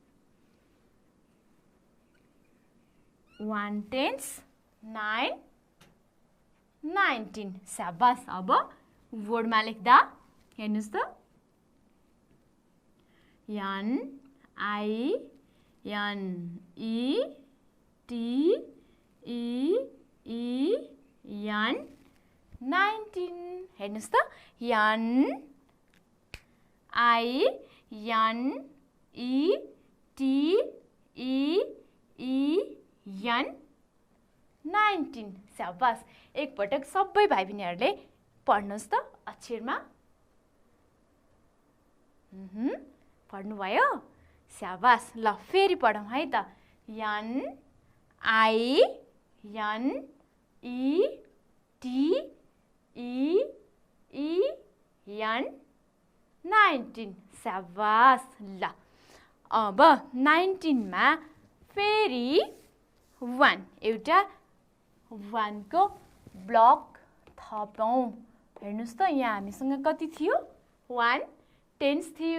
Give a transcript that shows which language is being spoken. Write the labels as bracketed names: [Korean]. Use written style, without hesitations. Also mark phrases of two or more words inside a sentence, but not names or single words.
[Nepali] 1 10s 9 19। शाबास। अब वर्डमा लेख्दा हेर्नुहोस् त [English] N I N E T E E N [Nepali] 19। हेर्नुहोस् त [English] N I N E T E E N [Nepali] 19। शाबास। एकपटक सबै भाइ बहिनीहरूले पढ्नुहोस् त अक्षरमा। पढ्नुभयो। शाबास। ल फेरि पढौँ है त। [English] N I N E T E E N [Nepali] 19। शाबास। ल अब 19 मा फेरि 1 एउटा 1 को ब्लक थपौँ। हेर्नुहोस् त यहाँ हामीसँग कति थियो 1 10s थियो।